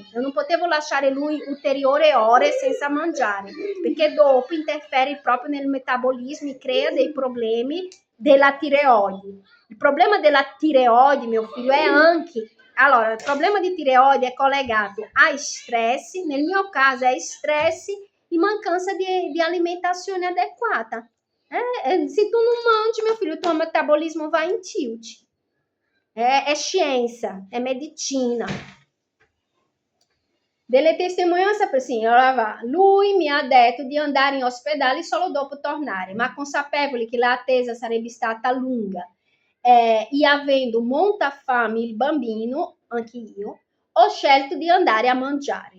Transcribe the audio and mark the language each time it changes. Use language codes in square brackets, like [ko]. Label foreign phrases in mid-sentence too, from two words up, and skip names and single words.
[it] Eu non potevo lasciare lui ulteriori ore senza mangiare, perché dopo interfere proprio nel metabolismo e crea dei problemi della tireoide. Il problema della tireoide, mio figlio, è anche... Allora, il problema di tireoide è collegato a stress, nel mio caso è stress e mancanza di alimentazione adequata. [pt] Se tu não mangi, meu filho, o teu metabolismo vai em tilt. É ciência, é medicina. [it] Delle testimonianze per signora, lui mi ha detto di andare in ospedale solo dopo tornare, ma consapevoli che l'attesa sarebbe stata lunga e avendo molta fame il bambino, anche io, ho scelto di andare a mangiare.